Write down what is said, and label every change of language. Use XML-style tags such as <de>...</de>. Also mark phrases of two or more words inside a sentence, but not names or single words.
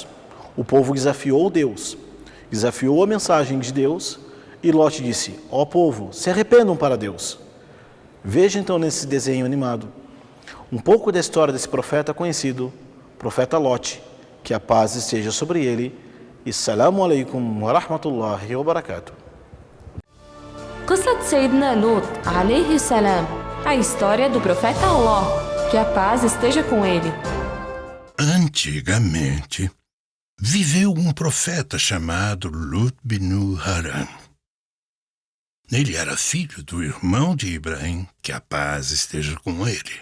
<pt>O povo desafiou Deus, desafiou a mensagem de Deus, e Lot disse: ó povo, se arrependam para Deus. Veja então nesse desenho animado um pouco da história desse profeta conhecido, profeta Lot, que a paz esteja sobre ele.</pt> <ar>السلام عليكم ورحمة الله وبركاته. قصة سيدنا لوط عليه السلام.</ar> <pt>A história do profeta Ló. Que a paz esteja com ele. Antigamente, viveu um profeta chamado Lut bin Haran. Ele era filho do irmão de Ibrahim, que a paz esteja com ele.</pt>